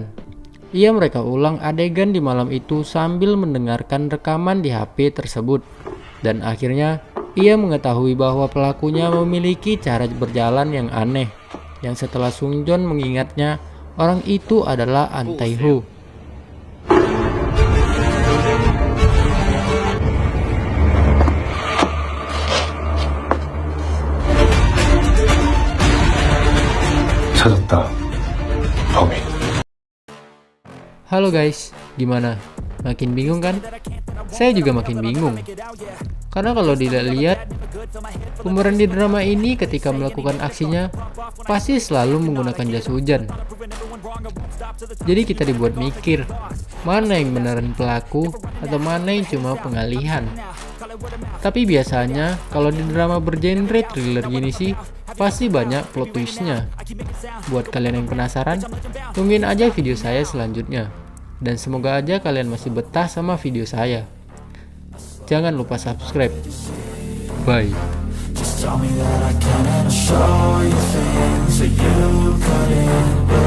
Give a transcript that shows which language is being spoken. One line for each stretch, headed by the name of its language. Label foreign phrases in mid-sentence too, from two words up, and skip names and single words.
Indonesian: Ia mereka ulang adegan di malam itu sambil mendengarkan rekaman di HP tersebut. Dan akhirnya, ia mengetahui bahwa pelakunya memiliki cara berjalan yang aneh, yang setelah Sung-jon mengingatnya, orang itu adalah An Tae-ho.
Korean: 찾았다. 범인.
Indonesian: Halo guys, gimana? Makin bingung kan? Saya juga makin bingung. Karena kalau dilihat, pemeran di drama ini ketika melakukan aksinya pasti selalu menggunakan jas hujan. Jadi kita dibuat mikir, mana yang beneran pelaku atau mana yang cuma pengalihan. Tapi biasanya kalau di drama bergenre thriller gini sih pasti banyak plot twistnya. Buat kalian yang penasaran, tungguin aja video saya selanjutnya. Dan semoga aja kalian masih betah sama video saya. Jangan lupa subscribe. Bye.
English: Just tell me that I can and I'll show you things that you couldn't